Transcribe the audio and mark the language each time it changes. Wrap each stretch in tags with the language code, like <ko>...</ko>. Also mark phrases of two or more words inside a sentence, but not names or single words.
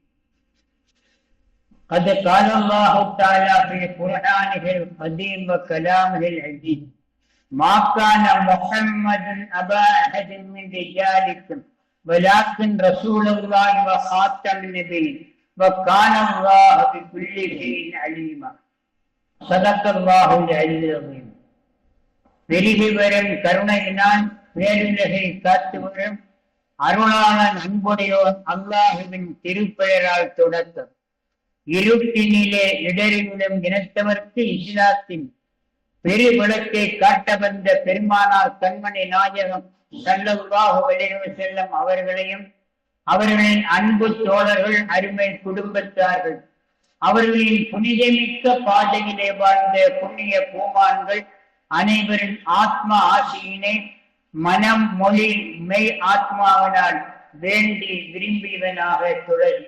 <ar>قد قال الله تعالى في قرآنه القديم وكلامه العزيز: ما كان محمد أبا أحد من رجالكم ولكن رسول الله وخاتم النبيين وكان الله بكل شيء عليما. صدق الله العلي العظيم.</ar> <ta>பெருகி வரும் கருணையினால் பேருலகை காத்து வரும் அருளாளன் அன்புடையோன் அல்லாஹுவின் திருப்பெயரால் தொடக்கம். இருட்டினிலே இடறிவிடும் இனத்தவர்க்கு இஸ்லாத்தின் பெருவிளக்கை காட்ட வந்த பெருமானார் கண்மணி நாயகம்</ta> <ar>صلى الله عليه وسلم</ar> <ta>அவர்களையும் அவர்களின் அன்பு தோழர்கள் அருமை குடும்பத்தார்கள் அவர்களின் புனிதமிக்க பாதையிலே வாழ்ந்த புண்ணிய பூமான்கள் அனைவரின் ஆத்ம ஆசையினை மனம் மொழி மெய் ஆத்மாவினால் வேண்டி விரும்பியவனாக தொடர்.</ta>